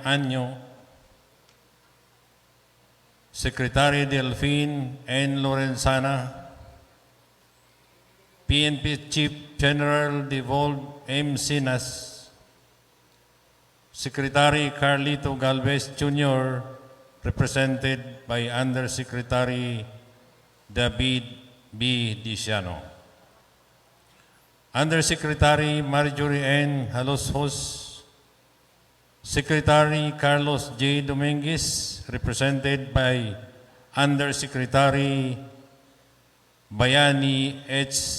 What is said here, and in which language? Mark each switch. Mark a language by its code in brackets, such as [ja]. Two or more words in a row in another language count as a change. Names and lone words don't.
[en] Año, Secretary Delphine N. Lorenzana, PNP Chief General Devolve M. Sinas, Secretary Carlito Galvez Jr., represented by Undersecretary David B. Diciano, Undersecretary Marjorie N. Haloshos, Secretary Carlos J. Dominguez, represented by Undersecretary Bayani H.